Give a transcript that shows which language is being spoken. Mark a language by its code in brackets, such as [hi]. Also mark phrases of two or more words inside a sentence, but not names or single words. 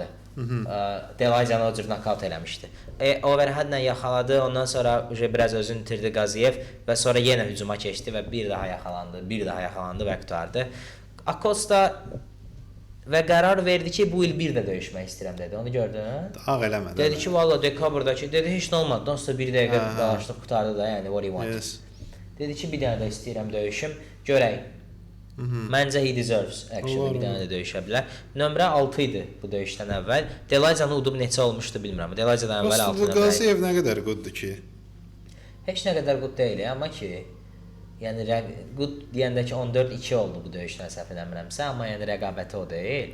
[az] Delajanı o cür knockout eləmişdi. Overhead-lə yaxaladı, ondan sonra biraz özünü itirdi Qaziyev və sonra yenə hücuma keçdi və bir daha yaxalandı və qurtardı. Acosta və qərar verdi ki, bu il bir də döyüşmək istəyirəm dedi. Onu gördün? Ağ eləmədi. Dedi ki, valla dekabrdakı dedi heç nə olmadı. Sonra bir dəqiqə dalaşdıq, qurtardı da, yəni [en] what he wanted. Yes. [az] Dedi ki, bir dənə də istəyirəm döyüşüm, görək. Məncə [en] he deserves actually [az] bir dənə də döyüşə bilər. Nömrə 6 idi bu döyüşdən əvvəl. Delajcanı udub neçə olmuşdu bilmirəm. Delajcadan əvvəl 6 nömrə. Qaziyev nə qədər quddur ki? Heç nə qədər qud deyil, amma ki, yəni qud deyəndə ki 14-2 oldu bu döyüşdən səhv eləmirəmsə, amma yəni rəqabəti o deyil.